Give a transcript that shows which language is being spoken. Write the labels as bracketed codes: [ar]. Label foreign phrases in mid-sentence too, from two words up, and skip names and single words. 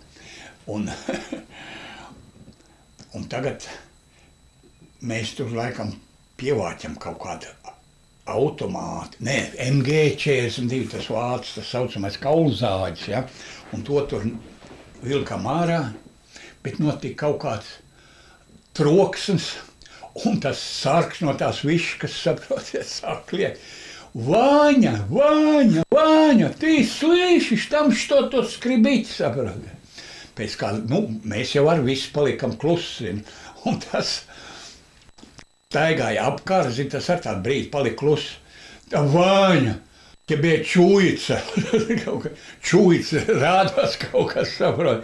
[lv] Un tagad mēs tur laikam pievāķam kaut kādu automātu, MG42, tas vārds, tas saucamais kaulzāģis, ja. Un to tur vilkam ārā, bet notika kaut kāds troksnis, un tas sargs no tās viškas, saprotiet, sāk kliegt. [ru] Ваня, Ваня, Ваня, ты слышишь, там что-то скрипит, [lv] saprotiet. Pēc kā, mēs jau ar visu palikam klusi, un tas staigāja apkārt, tas ar tādu brīdi palika klusi. Vāņa, [ru] тебе чуется, чуется [lv] rādās kaut kas, saprot.